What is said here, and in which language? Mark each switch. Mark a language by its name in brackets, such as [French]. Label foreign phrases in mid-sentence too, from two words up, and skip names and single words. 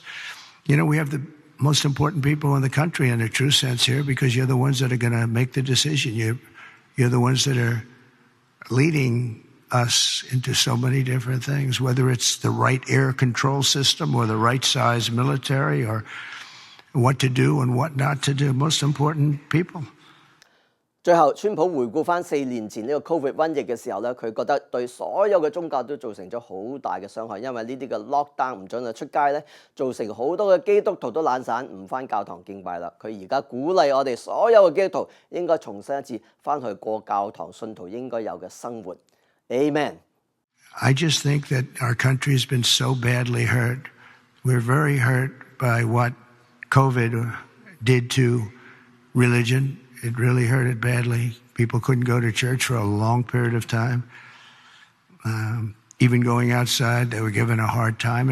[English] You know, we have the most important people in the country in a true sense here, because you're the ones that are going to make the decision. You're the ones that are leading us into so many different things, whether it's the right air control system or the right size military, or what to do and what not to do. Most important people. [Cantonese] 最後，川普回顧翻4年前呢個 Covid 瘟疫嘅時候咧，佢覺得對所有嘅宗教都造成咗好大嘅傷害，因為呢啲嘅 lockdown 唔準佢出街咧，造成好多嘅基督徒都懶散，唔翻教堂敬拜啦。佢而家鼓勵我哋所有嘅基督徒應該重新一次翻去過教堂，信徒應該有嘅生活。Amen. [English] I just think that our country has been so badly hurt. We're very hurt by what COVID did to religion. It really hurt it badly. People couldn't go to church for a long period of time. Even going outside, they were given a hard time.